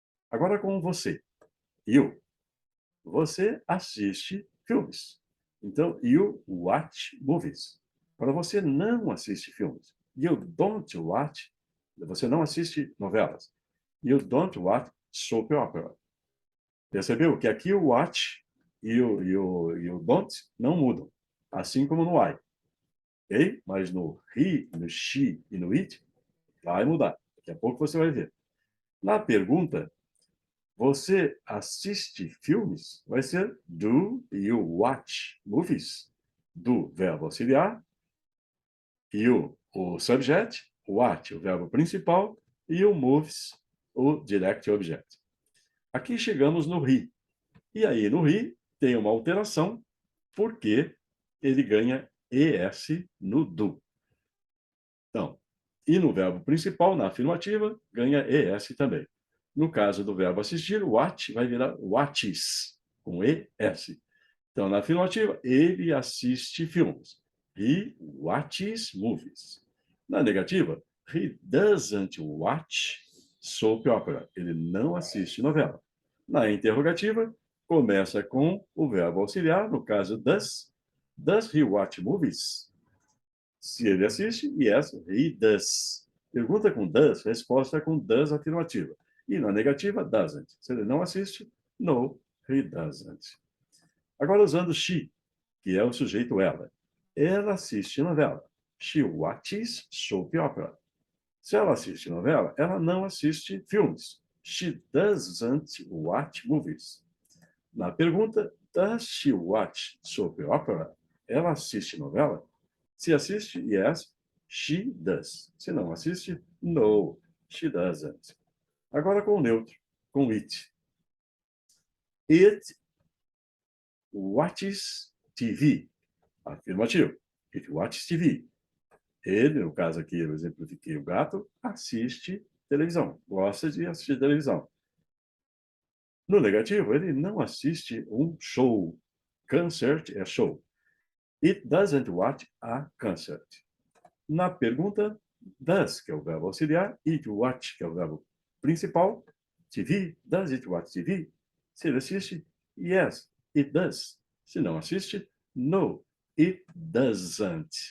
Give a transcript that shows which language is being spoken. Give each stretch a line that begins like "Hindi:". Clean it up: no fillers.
Portuguese: Agora com você. You. Você assiste filmes.
English: Então, you watch movies.
Portuguese: Para você não assiste filmes.
English: You don't watch.
Portuguese: Você não assiste novelas.
English: You don't watch soap opera.
Portuguese: Percebeu que aqui o watch e o don't não mudam. Assim como no I. Ok? Mas no he, no she e no it, vai mudar. Daqui a pouco você vai ver. Na pergunta, você assiste filmes? Vai ser
English: do you watch movies?
Portuguese: Do, verbo auxiliar, you, o subject, watch, o verbo principal, e o moves, o direct object. Aqui chegamos no he. E aí, no he, tem uma alteração, porque ele ganha ES no do. Então, e no verbo principal, na afirmativa, ganha ES também. No caso do verbo assistir, watch vai virar watches, com ES. Então, na afirmativa, ele assiste filmes.
English: He watches movies.
Portuguese: Na negativa,
English: he doesn't watch soap opera.
Portuguese: Ele não assiste novela. Na interrogativa, começa com o verbo auxiliar, no caso, does.
English: Does he watch movies?
Portuguese: Se ele assiste,
English: yes, he does.
Portuguese: Pergunta com does, resposta com does afirmativa. E na negativa, doesn't. Se ele não assiste,
English: no, he doesn't.
Portuguese: Agora, usando she, que é o sujeito ela. Ela assiste novela.
English: She watches soap opera.
Portuguese: Se ela assiste novela, ela não assiste filmes.
English: She doesn't watch movies.
Portuguese: Na pergunta,
English: does she watch soap opera?
Portuguese: Ela assiste novela? Se assiste,
English: yes, she does.
Portuguese: Se não assiste,
English: no, she doesn't.
Portuguese: Agora com o neutro, com it.
English: It watches TV. Afirmativo. It watches TV.
Portuguese: Ele, no caso aqui, eu exemplifiquei o gato, assiste televisão. Gosta de assistir televisão. No negativo, ele não assiste um show. Concert é show.
English: It doesn't watch a concert.
Portuguese: Na pergunta, does, que é o verbo auxiliar, it watch, que é o verbo principal, TV,
English: does it watch TV?
Portuguese: Se ele assiste,
English: yes, it does.
Portuguese: Se não assiste,
English: no, it doesn't.